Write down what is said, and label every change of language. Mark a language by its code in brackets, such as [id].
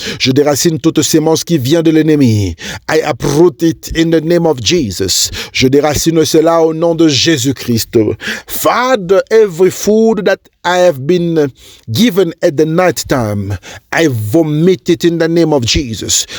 [fr] Je déracine toute sémence qui vient de l'ennemi. [en] I uproot it in the name of Jesus. [fr] Je déracine cela au nom de Jésus-Christ. [en] Father, every food that I have been given at the night time, I vomit it in the name of Jesus.